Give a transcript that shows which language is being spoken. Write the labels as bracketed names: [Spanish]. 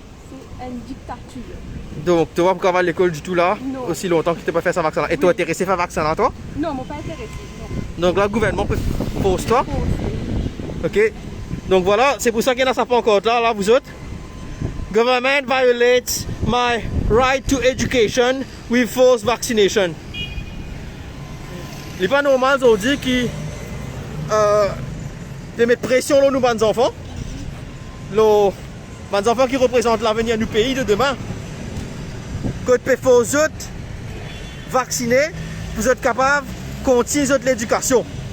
[French] C'est une dictature. Donc, tu vois pourquoi va à l'école du tout là, non. Aussi longtemps que tu n'as pas fait ça vaccin. Et toi, tu es intéressé à faire vaccin là, toi? Non, je ne suis pas intéressé. Non. Donc là, le gouvernement peut forcer toi. Ok. Donc voilà, c'est pour ça qu'il y en a ça pas encore là, vous autres. [English] Government violates my right to education with forced vaccination. [French] Il n'est pas normal aujourd'hui qu'ils mettent pression sur nous, les enfants. Les enfants qui représentent l'avenir du pays de demain. Quand vous vous autres vacciner, vous êtes capables de continuer l'éducation.